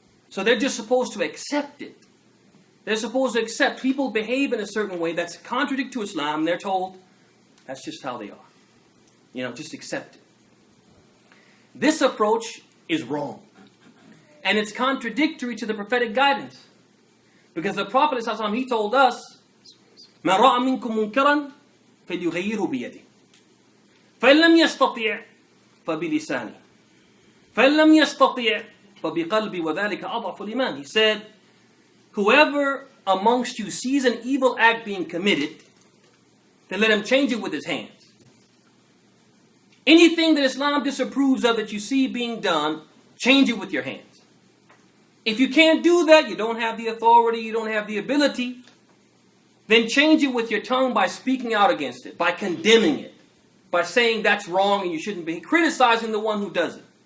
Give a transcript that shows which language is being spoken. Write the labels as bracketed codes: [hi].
[en] So they're just supposed to accept it. They're supposed to accept people behave in a certain way that's contradictory to Islam, and they're told, that's just how they are. Just accept it. This approach is wrong. And it's contradictory to the prophetic guidance. Because the Prophet ﷺ, he told us, [ar] مَنْ رَأَ مِنْكُمْ مُنْكَرًا فَلْيُغَيِّرْهُ بِيَدِهِ فَإِنْ لَمْ يَسْتَطِعْ فَبِلِسَانِهِ فَإِنْ لَمْ يَسْتَطِعْ فَبِقَلْبِهِ وَذَلِكَ أَضْعَفُ الْإِيمَانِ. [en] He said, whoever amongst you sees an evil act being committed, then let him change it with his hands. Anything that Islam disapproves of that you see being done, change it with your hands. If you can't do that, you don't have the authority, you don't have the ability, then change it with your tongue by speaking out against it, by condemning it, by saying that's wrong and you shouldn't be, criticizing the one who does it.